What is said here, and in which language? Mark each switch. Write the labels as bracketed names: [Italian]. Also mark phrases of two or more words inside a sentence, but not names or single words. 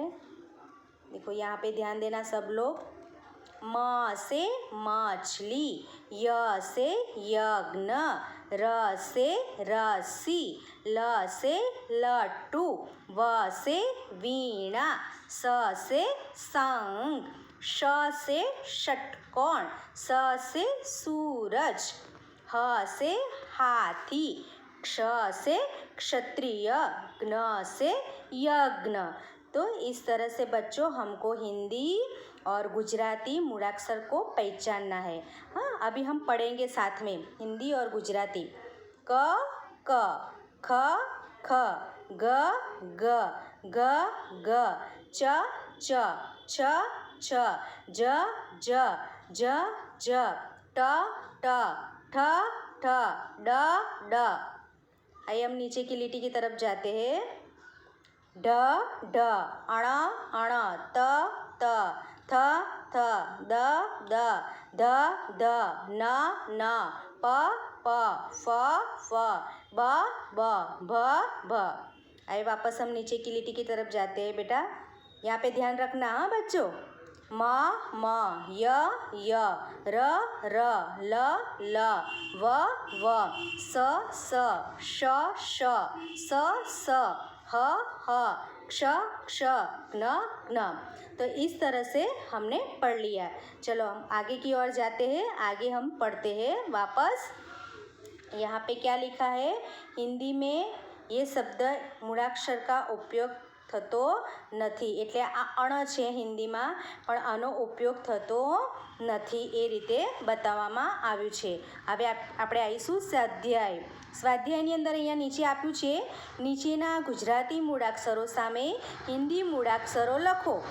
[Hindi] देखो यहाँ पे ध्यान देना सब लोग. म से मछली, य से यज्ञ, र से रस्सी, ल से लट्टू, व से वीणा, स से शंख, श से षटकोण, स से सूरज, ह से हाथी, क्ष से क्षत्रिय, ज्ञ से यज्ञ। तो इस तरह से बच्चों हमको हिंदी और गुजराती मूलाक्षर को पहचानना है। हाँ, अभी हम पढ़ेंगे साथ में हिंदी और गुजराती। क क, ख ख, ग ग, ग ग, च च, छ छ, ज ज, ज ज, ट ट, ठ ठ, ड ड। आइए हम नीचे की लिटी की तरफ जाते हैं। ढ ढ, अण अण, त त, थ थ, द द, ध ध, न न, प प, फ फ, ब ब, भ भ। आइए वापस हम नीचे की लिटी की तरफ जाते हैं बेटा। यहाँ पे ध्यान रखना हाँ बच्चों। म म, य य, र र, ल ल, व व, स स, श श, स स, ह ह, क्ष क्ष, ज्ञ ज्ञ। तो इस तरह से हमने पढ़ लिया। चलो हम आगे की ओर जाते हैं। आगे हम पढ़ते हैं वापस। यहाँ पे क्या लिखा है? हिंदी में ये शब्द मूળાક્ષર का उपयोग [Gujarati] થતો નથી, એટલે આ અણ છે હિન્દીમાં, પણ આનો ઉપયોગ થતો નથી એ રીતે બતાવવામાં આવ્યું છે. હવે આપણે આવીશું સ્વાધ્યાય. સ્વાધ્યાયની અંદર અહીંયા નીચે આપ્યું છે, નીચેના ગુજરાતી મૂળાક્ષરો સામે હિન્દી મૂળાક્ષરો લખો.